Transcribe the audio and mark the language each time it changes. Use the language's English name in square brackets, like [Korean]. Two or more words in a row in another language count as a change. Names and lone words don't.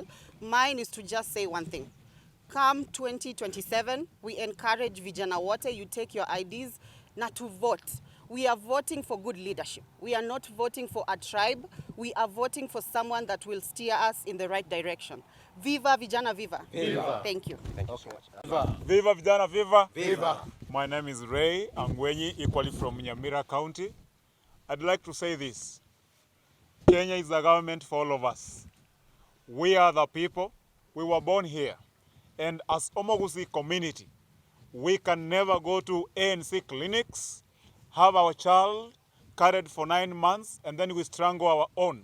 [English] Mine is to just say one thing. Come 2027, we encourage [Swahili] Vijana wote, [English] you take your IDs, not to vote. We are voting for good leadership. We are not voting for a tribe. We are voting for someone that will steer us in the right direction. Viva Vijana Viva! Viva! Thank you. Thank you so much. Viva! Viva Vijana Viva! Viva! My name is Ray Angwenyi, equally from Nyamira County. I'd like to say this. Kenya is the government for all of us. We are the people. We were born here. And as Gusii community, we can never go to ANC clinics, have our child carried for 9 months, and then we strangle our own.